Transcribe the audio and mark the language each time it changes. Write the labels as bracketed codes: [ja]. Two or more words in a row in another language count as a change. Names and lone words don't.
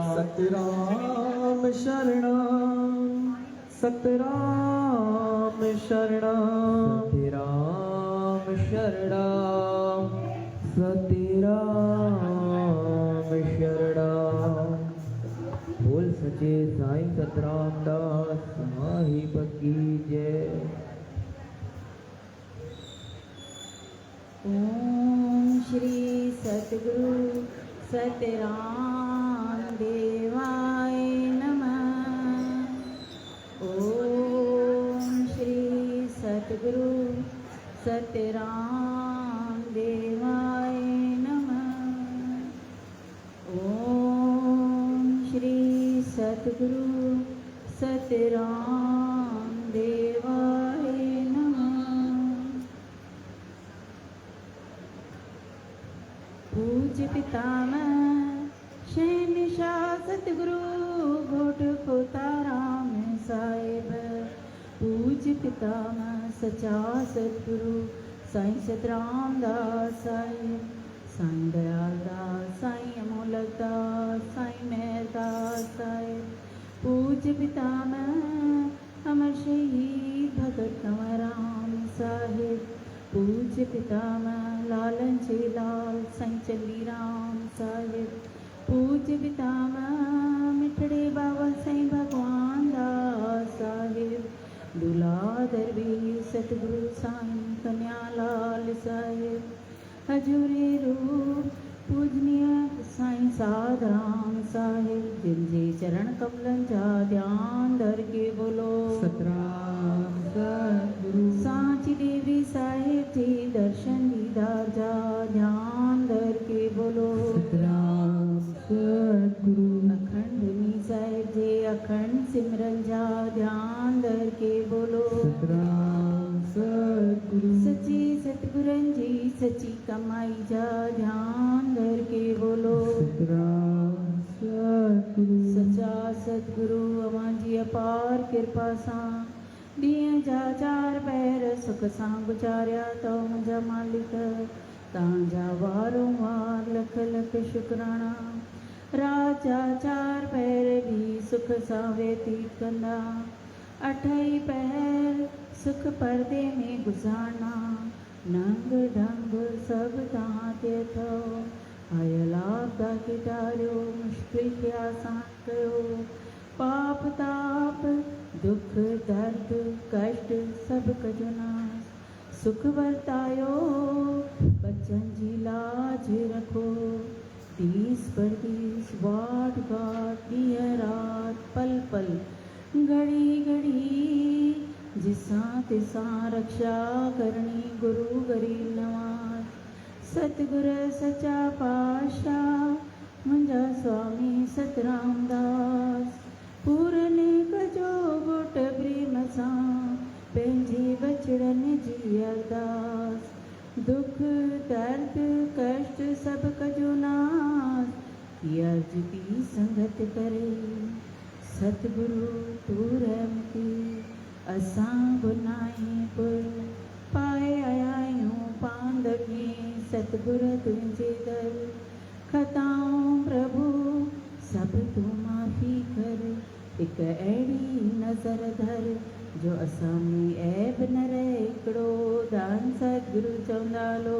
[sd] सतराम शरणम सतराम शरणम सत्यराम शरणं सत्यराम शरणं बोल सचे साईं सतराम दास साहिब की जय [sa] ओम श्री सतगुरु सतराम देवाय नमः। ओम श्री सतगुरु सतराम देवाय नमः। ओम श्री सतगुरु सतराम देवाय नमः। [sd] पूज्य पितामह शहंशाह सतगुरु घोट पोताराम साहिब। पूज्य पितामह सच्चा सतगुरु साईं सतराम दास साहिब। साईं दयाल दास साईं अमोलक दास साईं मेहर दास साहिब। पूज्य पितामह अमर शहीद भगत कंवरराम साहिब। पूज्य पितामह लालन लाल साईं चली राम साहिब। पूज्य पितामह मिठड़े बाबा साईं भगवान दास साहिब। दूल्हा दरबार सतगुरु साईं कन्यालाल साहिब। हजूरी रूप पूजनीय साईं साधराम साहिब। जिन जे चरण कमलन जा ध्यान धर के बोलो सतराम सतगुरु सांची देवी साहिब जी दर्शन दीदार जा ध्यान धर के बोलो सतराम सतगुरु अखंड नी साहिब जी अखंड सिमरन जा ध्यान धर के बोलो सतराम सतगुरु सच्ची सतगुरन जी सच्ची कमाई जा ध्यान धर के बोलो सतराम सतगुरु सच्चा सतगुरु अवां जी अपार कृपा सां ॾींहं जा 4 पहर सुख सां गुज़ारिया तो मुंहिंजा मालिक तव्हांजा वारंवार लख लख शुकराना रात जा 4 पहर भी सुख सां व्यतीत कंदा 8 पहर सुख पर्दे में गुज़ारना नंग ढंग सभु तव्हां ते अथव आयल आपदा खे टारियो मुश्किल खे आसान कयो पाप ताप दुख दर्द कष्ट सभु कजो नास सुख वरतायो बच्चन जी लाज रखो दीस परदीस वाट घाट ॾींहं रात पल पल घड़ी घड़ी जिसां तिसां रक्षा करणी गुरु गरीब नवाज सतगुर सच्चा पातशाह मुंहिंजा स्वामी सतराम दास पूरन कजो घोट प्रेम सां पंहिंजे बचड़नि जी अरदास दुख दर्द कष्ट सभु कजो नास की अर्ज थी संगत करे सतगुरु तू रहमती असां गुनाही पुर पाए आया आहियूं पांदगी सतगुर तुंहिंजे दर खताऊं प्रभु सभु तूं माफ़ी कर हिकु अहिड़ी नज़र धर जो असां में ऐब न रहे हिकिड़ो दान सतगुरु चवंदा हलो